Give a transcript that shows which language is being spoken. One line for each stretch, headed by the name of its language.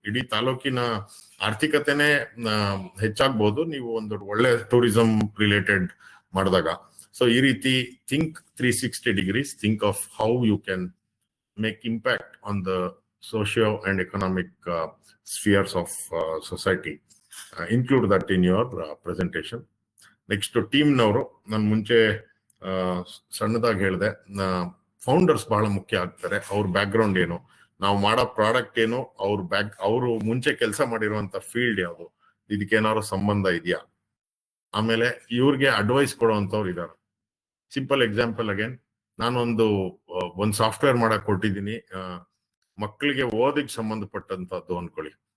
Kannada: ಇಡೀ ತಾಲೂಕಿನ ಆರ್ಥಿಕತೆನೇ ಹೆಚ್ಚಾಗ್ಬೋದು ನೀವು ಒಂದು ಒಳ್ಳೆ ಟೂರಿಸಂ ರಿಲೇಟೆಡ್ ಮಾಡಿದಾಗ.
English: so
Kannada: ಈ ರೀತಿ
English: Think 360 degrees, think of how you can make impact on the socio and economic spheres of society. Include that in your presentation.
Kannada: Next ಟೀಮ್ನವರು, ನಾನು ಮುಂಚೆ ಸಣ್ಣದಾಗಿ ಹೇಳಿದೆ, ಫೌಂಡರ್ಸ್ ಬಹಳ ಮುಖ್ಯ ಆಗ್ತಾರೆ. ಅವ್ರ ಬ್ಯಾಕ್ ಗ್ರೌಂಡ್ ಏನು, ನಾವು ಮಾಡೋ ಪ್ರಾಡಕ್ಟ್ ಏನು, ಅವರು ಮುಂಚೆ ಕೆಲಸ ಮಾಡಿರುವಂತ ಫೀಲ್ಡ್ ಯಾವುದು, ಇದಕ್ಕೇನಾದ್ರು ಸಂಬಂಧ ಇದೆಯಾ? ಆಮೇಲೆ ಇವ್ರಿಗೆ ಅಡ್ವೈಸ್ ಕೊಡುವಂತವ್ರು ಇದ್ದಾರೆ. ಸಿಂಪಲ್ ಎಕ್ಸಾಂಪಲ್ ಅಗೇನ್, ನಾನೊಂದು ಸಾಫ್ಟ್ವೇರ್ ಮಾಡಕ್ ಕೊಟ್ಟಿದ್ದೀನಿ, ಮಕ್ಕಳಿಗೆ ಓದಿಗೆ ಸಂಬಂಧಪಟ್ಟಂತದ್ದು ಅನ್ಕೊಳ್ಳಿ.